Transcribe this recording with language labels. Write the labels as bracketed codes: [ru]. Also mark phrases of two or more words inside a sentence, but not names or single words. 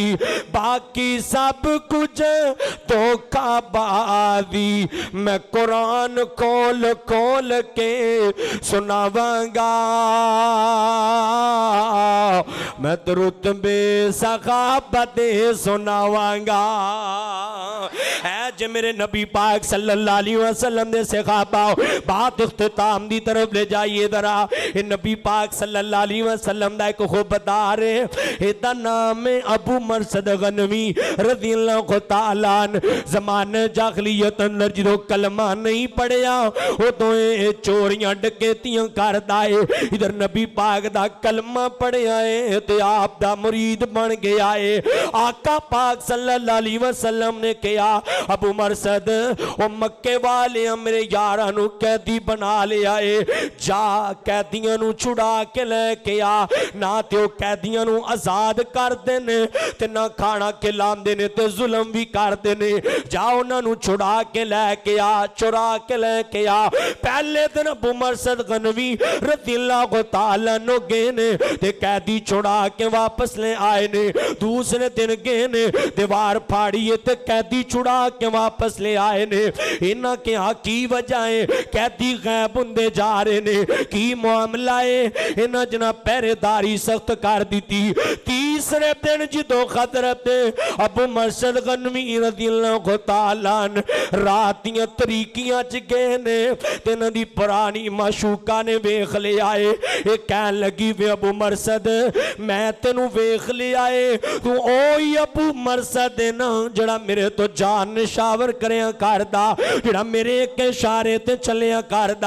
[pa] باقی سب کجھ دھوکھابازی، میں قرآن کھول کھول کے سناواں گا، میں رتبے سخاوتے سناواں گا. ہے جے میرے نبی پاک [ar] صلى الله عليه وسلم [pa] نے صحابہ بات اختتام دی طرف لے جائیے ذرا. یہ نبی پاک [ar] صلى الله عليه وسلم [pa] دا اک خبردار ہے، اسدا ناں ہے ابو مرثد غنوی [ar] رضي الله تعالى عنه. [pa] زمانے جاہلیت اندر جو کلمہ نہیں پڑھیا اودوں چوریاں ڈکیتیاں کردا ہے، ادھر نبی پاک دا کلمہ پڑھیا ہے تے آپ دا مرید بن گیا ہے. آقا پاک [ar] صلى الله عليه وسلم [pa] نے کہا ابو مرثد او مکے والے میرے یاراں نوں قیدی بنا لیا ہے، جا قیدیاں نوں چھڑا کے لیکے آ. نہ تو قیدیاں نوں آزاد کردے نے تے نہ کھانا کھلاندے نے تے ظلم بھی کردے نے، جا اونہاں نوں چھڑا کے لیکے آ، چرا کے لیکے آ. پہلے دن ابو مرثد غنوی [ar] رضي الله تعالى عنه [pa] گئے نے تے قیدی چھڑا کے واپس لے آئے نے. دوسرے دن گئے نے دیوار پاڑی تے قیدی چھڑا کے واپس لے آئے نے. انہاں کے کی وجہ ہے، قیدی غیب ہندے جا رہے نے، کی معاملہ ہے? انہاں جنا پہرےداری سخت کر دی. تیسرے دن جو حضرت ابو مرثد غنوی [ar] رضي الله تعالى عنه [pa] رات دیاں تاریکیاں چ گئے نے تے انہاں دی پرانی معشوقہ نے ویکھ لیا ہے. ایہ کہن لگی وے ابو مرثد میں تینوں ویکھ لیا ہے، توں اوہی ابو مرثد ہے نا جیہڑا میرے تو جان نچھاور کریا کردا، جیہڑا میرے اک اشارے تے چلیا کردا.